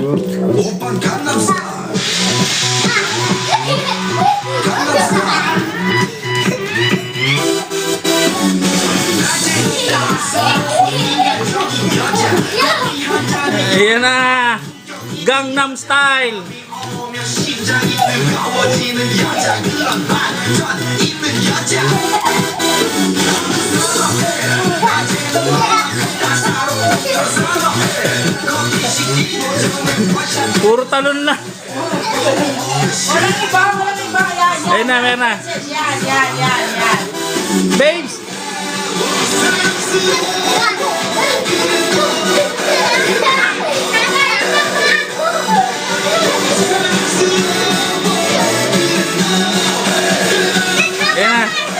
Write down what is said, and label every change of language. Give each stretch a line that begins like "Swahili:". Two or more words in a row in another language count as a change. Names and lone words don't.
Korean: Oppa Gangnam Style. Gangnam Style.
Filipino: Ayan na.
Korean: Gangnam Style. 심장이 뜨거워지는 여자 그런 반전 있는 여자
Filipino: Puro talon na. Walang iba. Yan. Ayan na, ayan na. Yan. Babes! Ayan na.